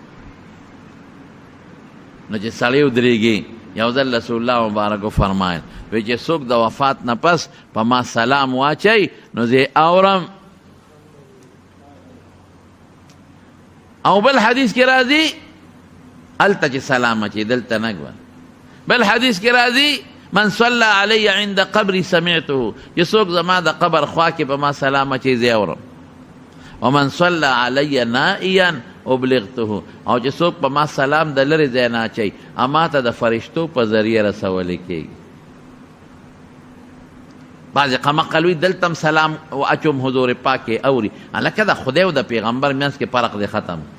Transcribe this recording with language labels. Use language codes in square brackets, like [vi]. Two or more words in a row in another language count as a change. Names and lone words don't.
[ps] نو چې سړی ودرېږي، یو ځل رسول الله مبارک وفرمایل وی چې څوک د وفات نه پس په ما سلام واچوي نو زه اورم. او بل حدیث کې راځي هلته چې سلام اچوي، دلته نه ګوره. بل حدیث کې راځي [ar] من صلى علی عند قبری سمعته، [ps] چې څوک زما د قبر خوا کې په ما سلام اچوي زه اورم. [ar] ومن صلى علی نائیا ابلغته، [ps] او چې څوک په ما سلام د لرې ځای نه اچوي اما ته د فرشتو په ذریعه رسولی کېږي. بعضې قمقل وي دلته هم سلام اچوم حضور پاک یې اوري، هلکه د خدای او د پیغمبر منځ کې فرق دی ختم.